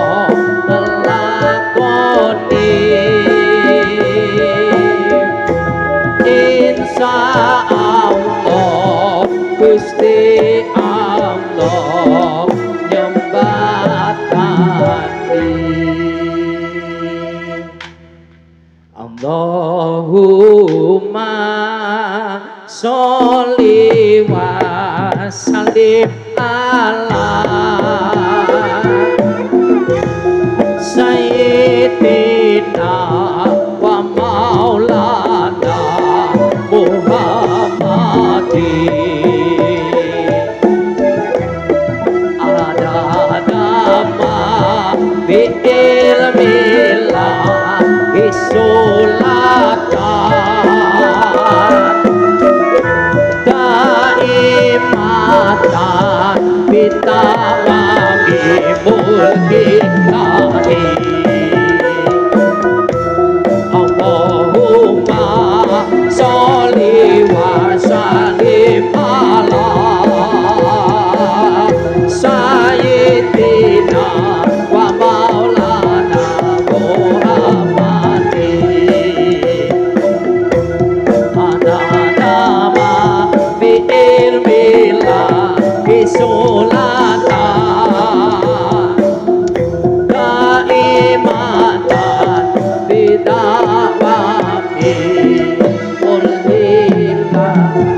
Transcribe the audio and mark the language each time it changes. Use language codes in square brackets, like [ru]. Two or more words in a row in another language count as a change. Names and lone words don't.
[jv] nglakoni insyaallah Gusti Allah nyembatani [ar] اللهم صل وسلم على سيدنا ومولانا محمد عدد ما بعلم الله صلاة دائمة بدوام ملك الله اللهم صل وسلم على سيدنا ومولانا محمد عدد ما بعلم الله صلاة دائمة بدوام ملك الله.